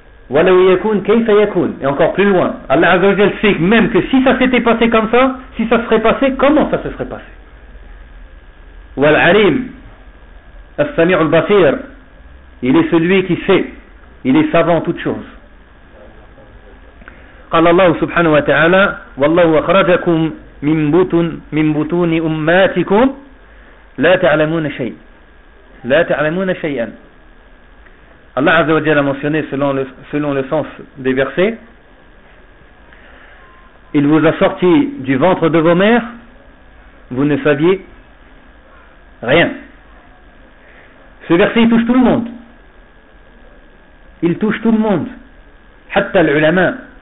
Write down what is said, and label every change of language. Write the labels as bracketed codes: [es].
[ar] Wala yakun, kayfa yakun. [fr] Et encore plus loin. Allah Azza wa Jalla sait même que si ça s'était passé comme ça, si ça serait passé, comment ça se serait passé? [ar] Wal alim, as-sami'u al-basir. [fr] Il est celui qui sait. Il est savant en toutes choses. [ar] قال الله سبحانه وتعالى والله أخرجكم من بطون أمهاتكم لا تعلمون شيئا لا تعلمون شيئا. [fr] الله عز وجل a mentionné selon le sens des versets, il vous a sorti du ventre de vos mères, vous ne saviez rien. Ce verset touche tout le monde, il touche tout le monde, [ar] حتى العلماء.